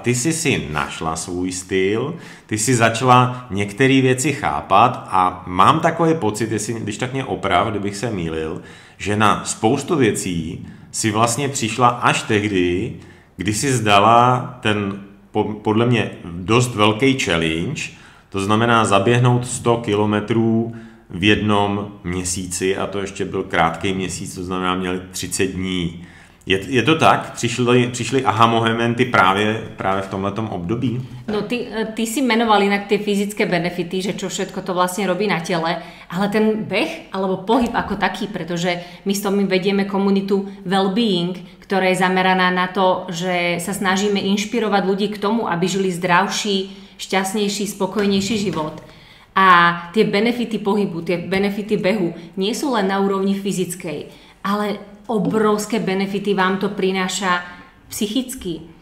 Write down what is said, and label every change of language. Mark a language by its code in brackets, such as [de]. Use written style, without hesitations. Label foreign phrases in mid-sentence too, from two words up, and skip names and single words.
[cs] ty jsi si našla svůj styl, ty jsi začala některé věci chápat a mám takový pocit, když tak mě oprav, kdybych se mýlil, že na spoustu věcí si vlastně přišla až tehdy, kdy si zdala ten podle mě dost velký challenge, to znamená zaběhnout 100 kilometrů v jednom měsíci a to ještě byl krátký měsíc, to znamená měli 30 dní. Je to tak? Přišli aha momenty právě v tomhletom období? [sk] No ty si menoval inak tie fyzické benefity, že čo všetko to vlastne robí na tele, ale ten beh alebo pohyb ako taký, pretože my s tom vedieme komunitu well-being, ktorá je zameraná na to, že sa snažíme inšpirovať ľudí k tomu, aby žili zdravší, šťastnejší, spokojnejší život. A tie benefity pohybu, tie benefity behu nie sú len na úrovni fyzickej, ale obrovské benefity vám to prináša psychicky.